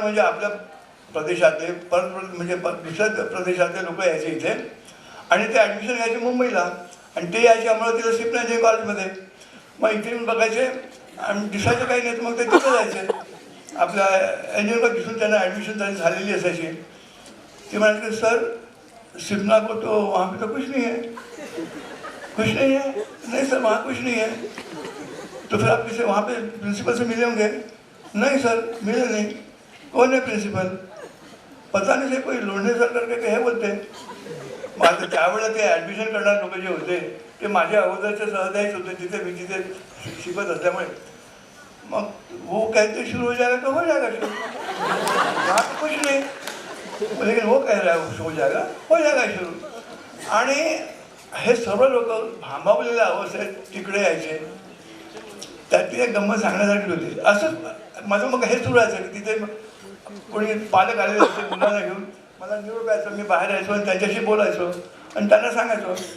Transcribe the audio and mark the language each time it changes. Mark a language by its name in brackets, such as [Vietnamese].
[Marathi] म्हणजे आपल्या प्रदेशातले म्हणजे दुसऱ्या प्रदेशातले लोक यायचे इथे आणि ते ॲडमिशन घ्यायचे मुंबईला, आणि ते यायचे अमरावतीला सिपना इंजिनिअरिंग कॉलेजमध्ये. मग इथे येऊन बघायचे आणि दिसायचं काही नाही, तर मग ते तिथं जायचे. आपल्या इंजिनिअरिंगला दिसून त्यांना ॲडमिशन त्यांनी झालेली असायची. ते म्हणाले की [Hindi] सर सिपना को तो वहाँ पे तो कुछ नहीं है. नहीं सर वहाँ कुछ नहीं है. तो फिर आप किसी वहाँ पे प्रिंसिपल से मिले होंगे. नहीं सर मिले नहीं. कौन है प्रिंसिपल. पता नहीं, कोई लोंढे सर करके हे बोलते. [Marathi] माझं त्यावेळेला ते ॲडमिशन करणारे लोक जे होते ते माझ्या अगोदरचे सहदायीच होते तिथे, मी तिथे शिकत असल्यामुळे. [Hindi] मग वो कहते शुरू हो जाएगा तो हो जाएगा शुरू, वहाँ पे कुछ नहीं, लेकिन वो कह रहा है हो जाएगा शुरू. [Marathi] आणि हे सर्व लोक भांबावलेल्या अवस्थेत तिकडे यायचे. त्यात एक गंमत सांगण्यासारखी होती. असंच माझं मग हे सुरू व्हायचं की तिथे कोणी पालक आलेले असते मुलांना घेऊन, मला निरोप यायचं, मी बाहेर यायचो आणि त्यांच्याशी बोलायचो आणि त्यांना सांगायचो.